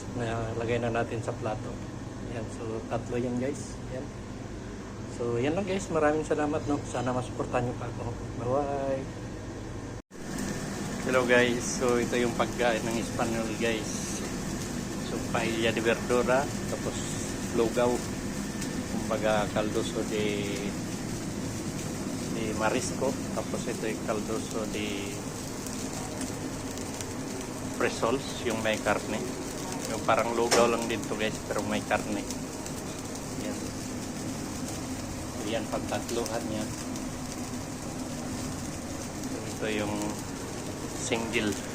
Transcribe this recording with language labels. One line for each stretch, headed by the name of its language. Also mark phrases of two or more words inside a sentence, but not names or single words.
Filipino: Nalagay na natin sa plato. Ayan, so tatlo yan guys. Ayan. So yan lang guys. Maraming salamat, no? Sana masuportahan nyo pa ako.
English: Bye-bye! Hello guys.
Filipino: So ito yung pagkain ng Espanyol guys. So,
Spanish: paella de verdura,
Filipino: tapos lugaw, kumbaga
Spanish: caldoso de marisco,
Filipino: tapos ito yung
Spanish: caldoso de presols,
Filipino: yung may karne. Yung parang lugaw lang dito guys, pero may karne. Yan. Yan, pagtatluhan yan. So, ito yung single.